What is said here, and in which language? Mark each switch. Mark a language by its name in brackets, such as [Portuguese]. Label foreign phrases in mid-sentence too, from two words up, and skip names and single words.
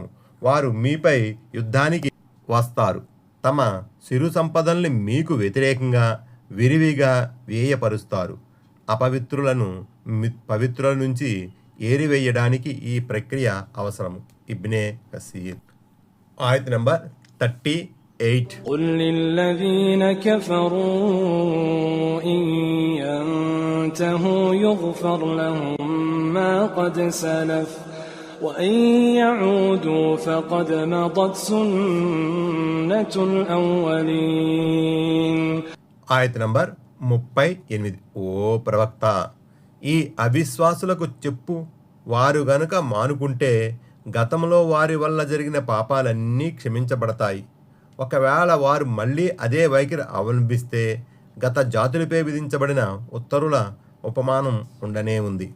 [Telugu] వారు మీపై యుద్ధానికి వస్తారు. తమ సిరు సంపదల్ని మీకు వ్యతిరేకంగా విరివిగా వ్యయపరుస్తారు. అపవిత్రులను పవిత్రుల నుంచి ఏరివేయడానికి ఈ ప్రక్రియ అవసరము. ఇబ్నే కసీర్. ఆయత్ నంబర్ 38. [Arabic] قل للذين كفروا إن ينتهوا يغفر لهم ما قد سلف وإن يعودوا فقد مضت سنة الأولين. [Telugu] ఆయత్ నంబర్ 38. ఓ ప్రవక్త, ఈ అవిశ్వాసులకు చెప్పు, వారు గనుక మానుకుంటే గతంలో వారి వల్ల జరిగిన పాపాలన్నీ క్షమించబడతాయి. ఒకవేళ వారు మళ్ళీ అదే వైఖరి అవలంబిస్తే గత జాతులపై విధించబడిన ఉత్తరుల ఉపమానం ఉండనే ఉంది.